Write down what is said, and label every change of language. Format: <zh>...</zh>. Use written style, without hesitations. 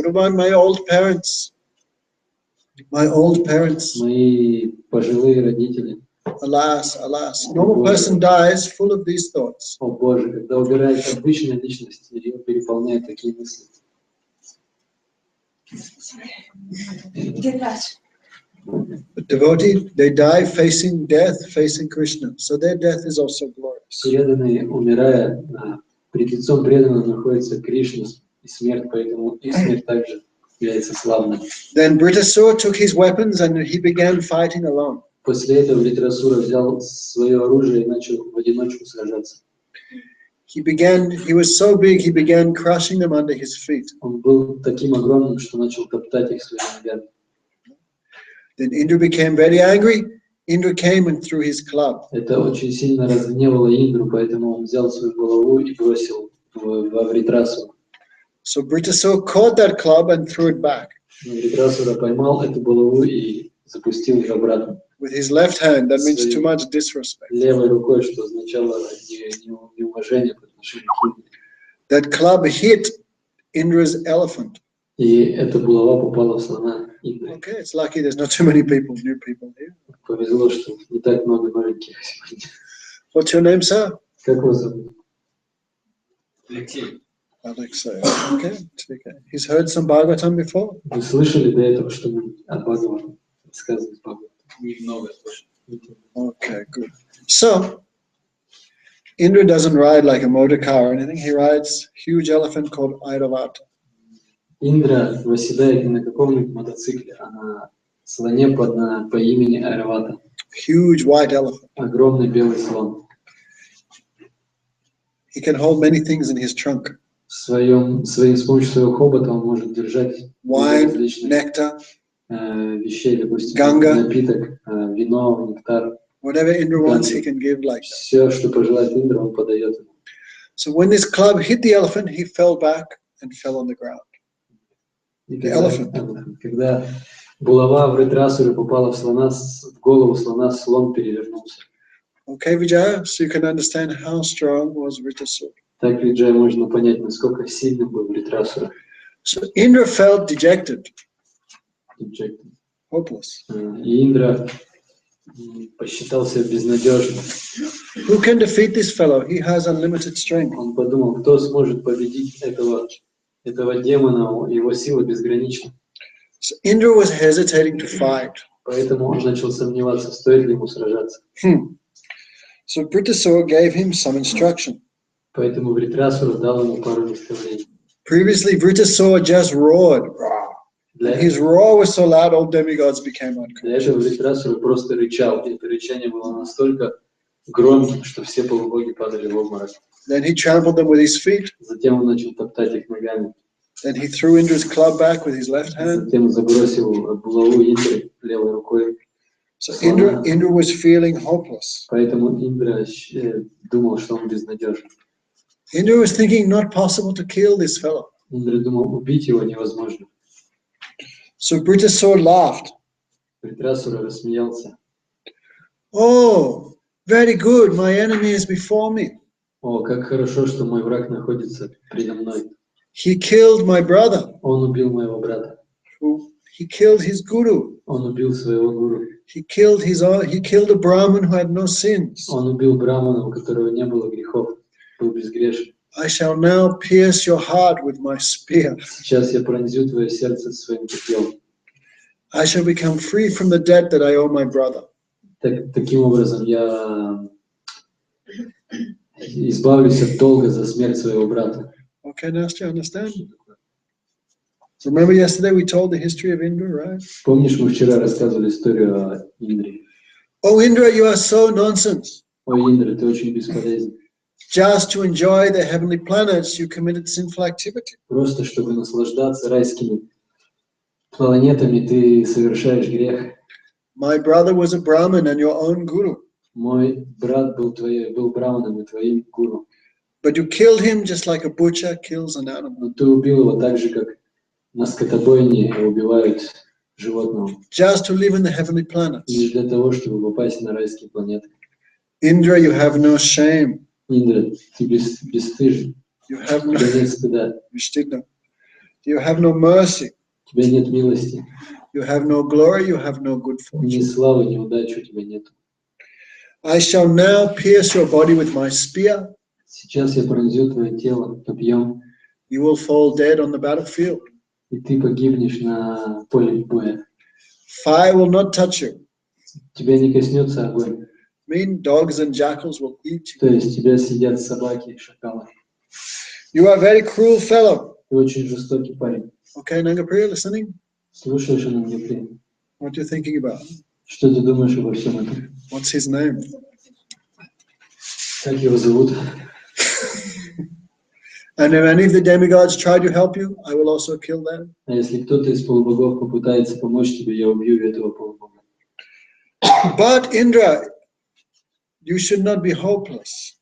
<en>What about my old parents? My old parents.</en> <ru>Мои пожилые родители.</ru> <en>Alas, alas. Normal person dies full of these thoughts.</en> <ru>О Боже, когда умирает обычная личность, ее переполняют такие мысли.</ru> <en>But devotee, they die facing death, facing Krishna. So their death is also glorious.</en> <ru>Преданные, умирая, пред лицом преданного находится Кришна, и смерть, поэтому и смерть также является славной.</ru> <en>Then Britasura took his weapons and he began fighting alone.</en> <ru>После этого Вритрасура взял свое оружие и начал в одиночку сражаться.</ru> <en>He was so big, he began crushing them under his feet.</en> <ru>Он был таким огромным, что начал топтать их своими ногами.</ru> <en>Then Indra became very angry. Indra came and threw his club.</en> <ru>Это очень сильно разгневало Индру, поэтому он взял свою голову и бросил во Вритрасуру.</ru> <en>So Britasura caught that club and threw it back.</en> <ru>Но Вритрасура поймал эту голову и запустил ее обратно.</ru> <en>With his left hand, that means too much disrespect.</en> <ru>Левой рукой, что означало неуважение по отношению к Индре.</ru> <en>That club hit Indra's elephant.</en> <ru>И эта булава попала в слона Индры.</ru> <en>Okay, it's lucky there's not too many new people here.</en> <ru>Повезло, что не так много маленьких сегодня.</ru> <en>What's your name, sir?</en> <ru>Как вас зовут? Алексей.</ru> <en>Alexei. Okay, okay. He's heard some Bhagavatam before?</en> <ru>Вы слышали до этого что-нибудь от Бхагавана? Рассказывать Бхагавана? Немного слышал.</ru> <en>Okay, good. So, Indra doesn't ride like a motor car or anything. He rides a huge elephant called Airavata.</en> <ru>Индра восседает не на каком-нибудь мотоцикле, а на слоне по имени Айравата.</ru> <en>Huge white elephant.</en> <ru>Огромный белый слон.</ru> <en>He can hold many things in his trunk.</en> <ru>С помощью своего хобота он может держать</ru> <en>Wine,</en> <ru>различных</ru> <en>nectar,</en> <ru>вещей, допустим, Ганга. напиток, вино, нектар.</ru> <en>whatever Indra wants, he can give like that.</en> <ru>Все, что пожелает Индра, он подает ему.</ru> <en>So when this club hit the elephant, he fell back and fell on the ground.</en> <ru>И</ru> <en>the elephant.</en> <ru>когда булава Вритрасуры попала в голову слона, слон перевернулся.</ru> <en>Okay, Vijaya, so you can understand how strong was Vritasura.</en> <ru>Так, Виджай, можно понять, насколько сильным был Вритрасура.</ru> <en>So Indra felt dejected, hopeless.</en> <ru>И Индра посчитал себя безнадежным.</ru> <en>Who can defeat this fellow? He has unlimited strength.</en> <ru>Он подумал, кто сможет победить этого демона, его сила безгранична.</ru> <en>So Indra was hesitating to fight.</en> <ru>Поэтому он начал сомневаться, стоит ли ему сражаться.</ru> <en>So Vritasura gave him some instruction.</en> <ru>Поэтому Вритрасура дал ему пару наставлений.</ru> <en>Previously, Vritasura just roared. And his roar was so loud, all demigods became</en> <ru>Для этого</ru> <en>unconscious.</en> <ru>Вритрасура просто рычал. И это рычание было настолько громким, что все полубоги падали в обморок.</ru> <en>Then he trampled them with his feet.</en> <ru>Затем он начал топтать их ногами.</ru> <en>Then he threw Indra's club back with his left hand.</en> <ru>Затем забросил булаву Индры левой рукой.</ru> <en>So Indra was feeling hopeless.</en> <ru>Поэтому Индра думал, что он безнадежен.</ru> <en>Indra was thinking, not possible to kill this fellow.</en> <ru>Индра думал, убить его невозможно.</ru> <en>So Vritasura laughed.</en> <ru>Вритрасура рассмеялся.</ru> <en>Oh, very good. My enemy is before me.</en> <ru>О, как хорошо, что мой враг находится передо мной.</ru> <en>He killed my brother.</en> <ru>Он убил моего брата.</ru> <en>He killed his guru.</en> <ru>Он убил своего гуру.</ru> <en>He killed a Brahmin who had no sins.</en> <ru>Он убил брамана, у которого не было грехов, был безгрешен.</ru> <en>I shall now pierce your heart with my spear.</en> <ru>Сейчас я пронзю твое сердце своим копьем.</ru> <en>I shall become free from the debt that I owe my brother.</en> <ru>Таким образом, я избавлюсь от долга за смерть своего брата.</ru> <en>Okay, Nastya, understand? So remember yesterday we told the history of Indra, right?</en> <ru>Помнишь, мы вчера рассказывали историю о Индре?</ru> <en>Oh, Indra, you are so nonsense.</en> <ru>Ой, Индра, ты очень бесполезен.</ru> <en>Just to enjoy the heavenly planets, you committed sinful activity.</en> <ru>Просто чтобы наслаждаться райскими планетами, ты совершаешь грех.</ru> <en>My brother was a Brahmin and your own guru.</en> <ru>Мой брат был браманом и твоим гуру.</ru> <en>But you killed him just like a butcher kills an animal.</en> <ru>Но ты убил его так же, как на скотобойне убивают животного.</ru> <en>Just to live in the heavenly planets.</en> <ru>Лишь для того, чтобы попасть на райские планеты.</ru> <en>Indra, you have no shame.</en> <ru>Индра, ты бесстыжен.</ru> <en>You have</en> <ru>У тебя нет стыда.</ru> <en>You have no mercy.</en> <ru>У тебя нет милости.</ru> <en>You have no glory. You have no good</en> <ru>Ни</ru> <en>fortune.</en> <ru>славы, ни удачи у тебя нет.</ru> <en>I shall now pierce your body with my spear.</en> <ru>Сейчас я пронзю твое тело копьем,</ru> <en>You will fall dead on the battlefield.</en> <ru>и ты погибнешь на поле боя.</ru> <en>Fire will not touch you.</en> <ru>Тебя не коснется огонь.</ru> <en>Dogs and jackals will eat you.</en> <ru>То есть тебя съедят собаки и шакалы.</ru> <en>You are a very cruel fellow.</en> <ru>Ты очень жестокий парень.</ru> <en>Okay, Nangapriya, listening?</en> <ru>Слушаешь, Анангапри?</ru> <en>What are you thinking about?</en> <ru>Что ты думаешь обо всем этом?</ru> <en>What's his name?</en> <ru>Как его зовут?</ru> <en>And if any of the demigods try to help you, I will also kill them.</en> <ru>А если кто-то из полубогов попытается помочь тебе, я убью этого полубога.</ru> <en>But Indra, you should not be hopeless.</en>